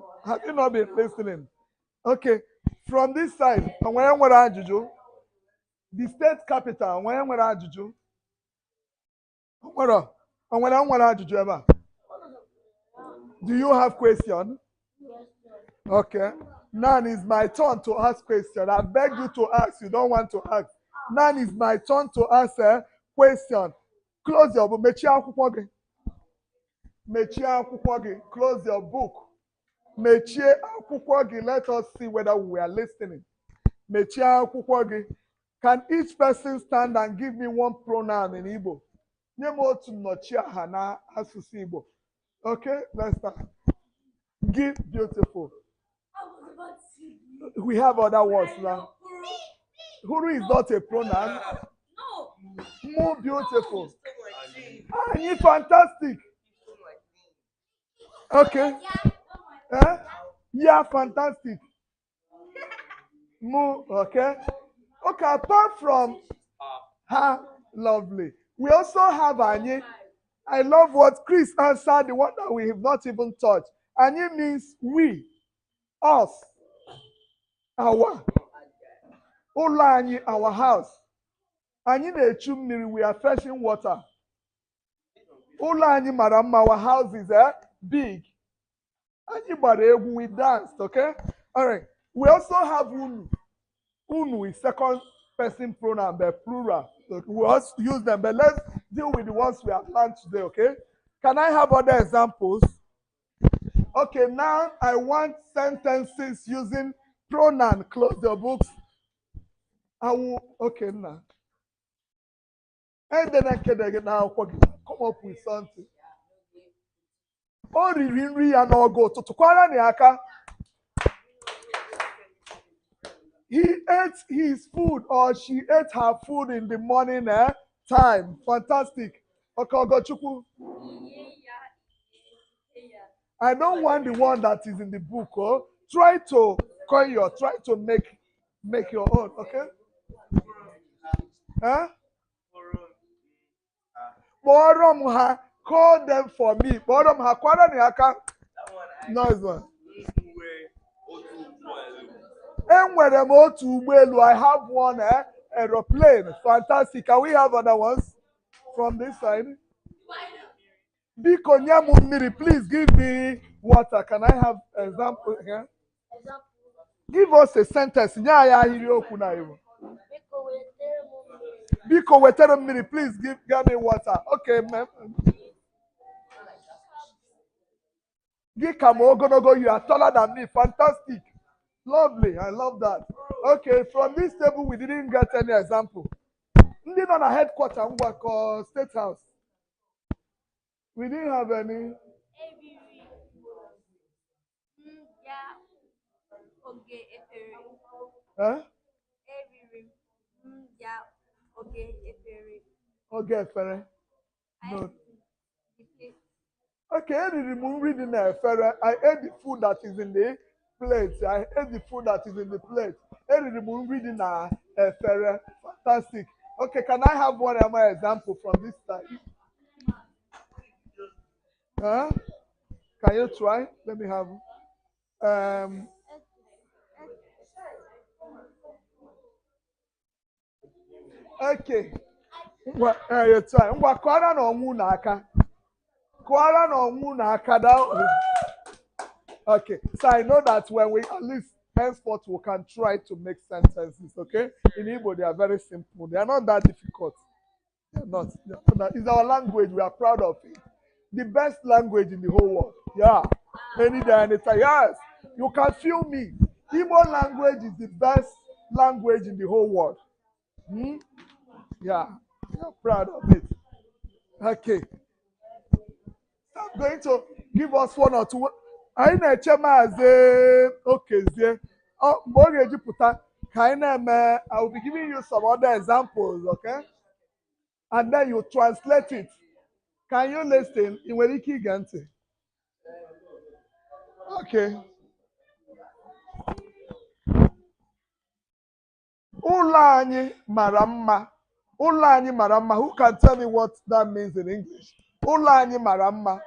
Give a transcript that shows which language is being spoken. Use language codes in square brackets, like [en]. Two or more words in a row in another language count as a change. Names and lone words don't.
[en] Have you not been listening? Okay, from this side, the state capital, do you have question? Yes, sir. Okay. Now it's my turn to ask question. I beg you to ask. You don't want to ask. Now it's my turn to ask a question. Close your book. [ig] Mechie akwụkwọ gị. Mechie akwụkwọ gị. [en] Close your book. [ig] Mechie akwụkwọ gị. [en] Let us see whether we are listening. [ig] Mechie akwụkwọ gị. [en] Can each person stand and give me one pronoun in Igbo? [ig] Nye m otu nnọchiaha na asụsụ Igbo. [en] Okay, let's start. Give beautiful. We have other words now. Huru is not a pronoun. No. More beautiful. Ah, you fantastic. Okay. Yeah, fantastic. More, okay. Okay, apart from her, lovely. We also have Anyi. I love what Chris answered, the one that we have not even touched. Anyi means we, us, our. [ig] Ụlọ anyị, [en] our house. [ig] Anyị na-echu mmiri, [en] we are fetching water. [ig] Ụlọ anyị mara mma, [en] our house is big. [ig] Anyị gbara egwu, [en] we danced, okay? All right. We also have unu. Unu is second person pronoun, but plural. So we also use them, but let's deal with the ones we have learned today, okay? Can I have other examples? Okay, now I want sentences using pronoun. Close your books. I will, okay, now. And then I can now come up with something. [ig] Oh, riri ya n'ogo tutukwara ni aka. [en] He ate his food or she ate her food in the morning time. Fantastic. Okay, Ogochukwu. I don't want the one that is in the book. Oh, try to try to make your own. Okay. Huh? [ig] Borom ha, [en] call them for me. [ig] Borom ha, kwara ni aka. [en] Nice one. [ig] Enwere m otu ụgbọelu. [en] I have one aeroplane. Fantastic. Can we have other ones from this side? [ig] Biko nye m mmiri. [en] Please give me water. Can I have example here? Example. Give us a sentence. [ig] Nye anyị ahịrịokwu na Igbo. Biko wetere m mmiri. Biko wetere m mmiri. [en] Please give me water. Okay, ma'am. [ig] Gị ka m ogologo. [en] You are taller than me. Fantastic. Lovely. I love that. Okay, from this table, we didn't get any example. [ig] Ndị nọ na headquarter Ngwakọ State House. [en] We didn't have any. Huh? [ig] Okay, efere. [en] No. [ig] Okay, eriri m nri dị na efere. [en] I ate the food that is in the plate. I ate the food that is in the plate. [ig] Eriri m nri dị na efere. [en] Fantastic. Okay, can I have one more example from this side? Huh? Can you try? Let me have. Okay. You try. [ig] Kwara na ọnwụ n'aka. Kwara na ọnwụ n'aka. [en] Okay. So I know that when we at least henceforth we can try to make sentences. Okay. In Igbo they are very simple. They are not that difficult. They are not. It's our language. We are proud of it. The best language in the whole world. Yeah. Any day, anytime. Yes. You can feel me. Igbo language is the best language in the whole world. Yeah. We are proud of it. Okay. I'm going to give us one or two. [ig] I na-eche maazị Okezie. Mgbe ọ ga-ejupụta ka anyị na-eme, [en] I will be giving you some other examples, okay? And then you translate it. Can you listen? [ig] Ị nwere ike ige ntị? Okay. Ụlọ anyị mara mma. Ụlọ anyị mara mma. [en] Who can tell me what that means in English?